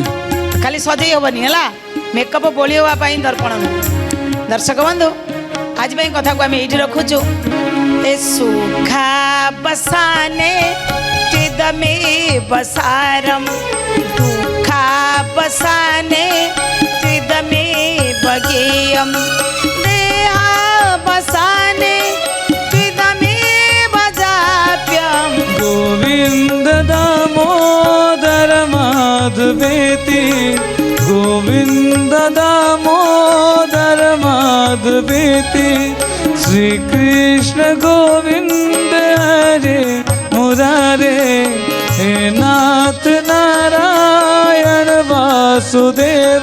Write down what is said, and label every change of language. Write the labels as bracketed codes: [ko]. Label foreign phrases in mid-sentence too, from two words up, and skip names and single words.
[or] ଖାଲି ସଜେଇ ହେବନି ହେଲା, ମେକଅପ୍ ବୋଳି ହେବା ପାଇଁ ଦର୍ପଣ ନୁହେଁ। ଦର୍ଶକ ବନ୍ଧୁ, ଆଜି ପାଇଁ କଥାକୁ ଆମେ ଏଇଠି ରଖୁଛୁ। [sa] ଏ ସୁଖା ବସାନେ ଚିଦମେ ବସାରମ୍, ଦୁଃଖା ବସାନେ चिदमे बगेयम, देहा बसाने चिदमे बजाप्यम। गोविंद दामोदर माधवेति, गोविंद दामोदर माधवेति, श्री कृष्ण गोविंद हरे मुरारे, हे नाथ नारायण वासुदेव।